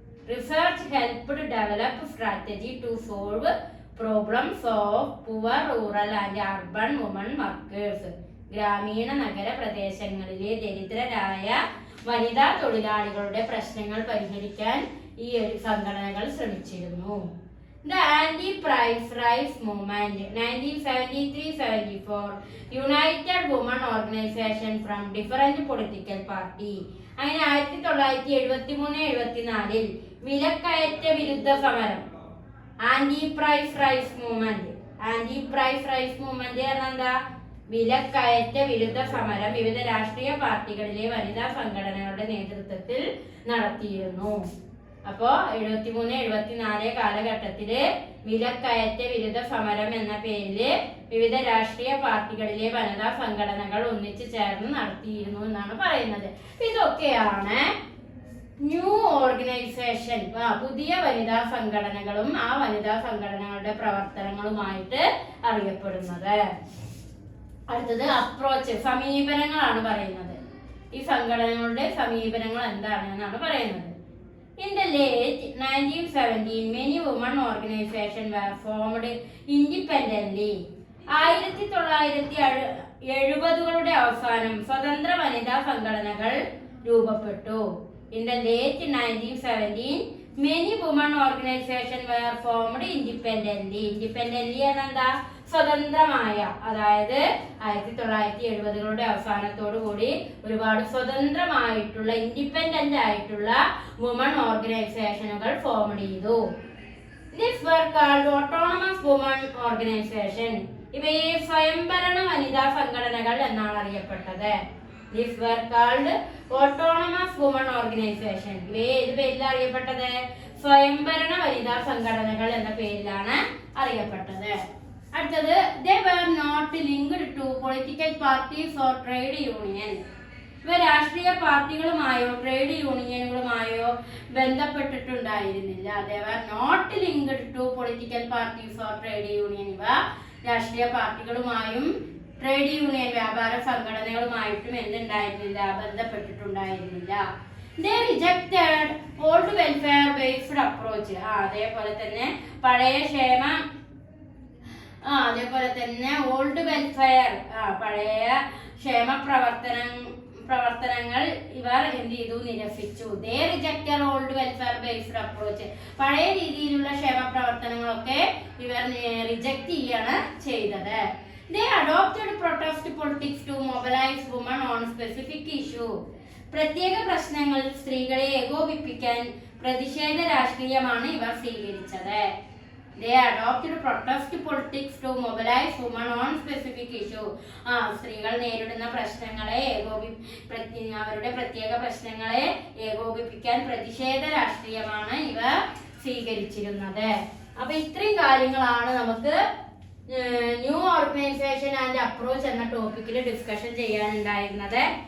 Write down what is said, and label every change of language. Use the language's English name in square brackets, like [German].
[English] Research helped develop strategy to solve problems of poor rural and urban women workers. [Malayalam] ഗ്രാമീണ നഗര പ്രദേശങ്ങളിലെ ദരിദ്രരായ വനിതാ തൊഴിലാളികളുടെ പ്രശ്നങ്ങൾ പരിഹരിക്കാൻ ഈ ഒരു സംഘടനകൾ ശ്രമിച്ചിരുന്നു. [English] The anti-price rise movement 1973-74 united women organization from different political party. [Malayalam] അങ്ങനെ 1973-74 വിലക്കയറ്റ വിരുദ്ധ സമരം, [English] Anti price rise movement. Anti price rise movement [Malayalam] എന്താ? വിലക്കയറ്റ വിരുദ്ധ സമരം വിവിധ രാഷ്ട്രീയ പാർട്ടികളിലെ വനിതാ സംഘടനകളുടെ നേതൃത്വത്തിൽ നടത്തിയിരുന്നു. അപ്പോ 73-74 കാലഘട്ടത്തില് വിലക്കയറ്റ വിരുദ്ധ സമരം എന്ന പേരില് വിവിധ രാഷ്ട്രീയ പാർട്ടികളിലെ വനിതാ സംഘടനകൾ ഒന്നിച്ചു ചേർന്ന് നടത്തിയിരുന്നു എന്നാണ് പറയുന്നത്. ഇതൊക്കെയാണ് [English] new organisation, [Malayalam] പുതിയ വനിതാ സംഘടനകളും ആ വനിതാ സംഘടനകളുടെ പ്രവർത്തനങ്ങളുമായിട്ട് അറിയപ്പെടുന്നത്. അടുത്തത് അപ്രോച്ച്, സമീപനങ്ങളാണ് പറയുന്നത്. ഈ സംഘടനകളുടെ സമീപനങ്ങൾ എന്താണെന്നാണ് പറയുന്നത്. [English] In the late 1970s, many women organizations were formed independently. [Malayalam] 1970കളുടെ അവസാനം സ്വതന്ത്ര വനിതാ സംഘടനകൾ രൂപപ്പെട്ടു. [English] In the late 1970s, many women organizations were formed independently. [Malayalam] Independently എന്താ? സ്വതന്ത്രമായ, അതായത് 1970കളുടെ അവസാനത്തോടു കൂടി ഒരുപാട് സ്വതന്ത്രമായിട്ടുള്ള ഇൻഡിപെൻഡന്റ് ആയിട്ടുള്ള വുമൺ ഓർഗനൈസേഷനുകൾ ഫോം ചെയ്തു. [English] These were called autonomous women organization. [Malayalam] ഇവയെ സ്വയംഭരണ വനിതാ സംഘടനകൾ എന്നാണ് അറിയപ്പെട്ടത്. [English] These were called autonomous women organization. [Malayalam] ഇവയെ ഏത് പേരിലാണ് അറിയപ്പെട്ടത്? സ്വയംഭരണ വനിതാ സംഘടനകൾ എന്ന പേരിലാണ് അറിയപ്പെട്ടത്. അടുത്തത്, [English] they were not linked to political parties or trade unions. [Malayalam] ഇവ രാഷ്ട്രീയ പാർട്ടികളുമായോ trade യൂണിയനുകളുമായോ ബന്ധപ്പെട്ടിട്ടുണ്ടായിരുന്നില്ല. [English] they were not linked to political parties or trade unions. [Malayalam] ഇവ രാഷ്ട്രീയ പാർട്ടികളുമായും ട്രേഡ് യൂണിയൻ വ്യാപാര സംഘടനകളുമായിട്ടും എന്തുണ്ടായിരുന്നില്ല? ബന്ധപ്പെട്ടിട്ടുണ്ടായിരുന്നില്ല. [English] they rejected old welfare based approach. [Malayalam] അതേപോലെ തന്നെ പഴയ ക്ഷേമ അതേപോലെ തന്നെ [English] old welfare, [Malayalam] പഴയ ക്ഷേമ പ്രവർത്തനങ്ങൾ ഇവർ എന്ത് ചെയ്തു? നിരസിച്ചു. [English] They rejected old welfare based approach. [Malayalam] പഴയ രീതിയിലുള്ള ക്ഷേമ പ്രവർത്തനങ്ങളൊക്കെ ഇവർ റിജക്ട് ചെയ്യാണ് ചെയ്തത്. [English] They adopted protest politics to mobilise woman on specific issue. [Malayalam] പ്രത്യേക പ്രശ്നങ്ങളിൽ സ്ത്രീകളെ ഏകോപിപ്പിക്കാൻ പ്രതിഷേധ രാഷ്ട്രീയമാണ് ഇവർ സ്വീകരിച്ചത്. [English] They adopted protest politics to mobilize women on specific issue. [Malayalam] സ്ത്രീകൾ നേരിടുന്ന പ്രശ്നങ്ങളെ അവരുടെ പ്രത്യേക പ്രശ്നങ്ങളെ ഏകോപിപ്പിക്കാൻ പ്രതിഷേധ രാഷ്ട്രീയമാണ് ഇവ സ്വീകരിച്ചിരുന്നത്. അപ്പൊ ഇത്രയും കാര്യങ്ങളാണ് നമുക്ക് [English] new organisation and approach [Malayalam] എന്ന ടോപ്പിക്കിൽ ഡിസ്കഷൻ ചെയ്യാനുണ്ടായിരുന്നത്.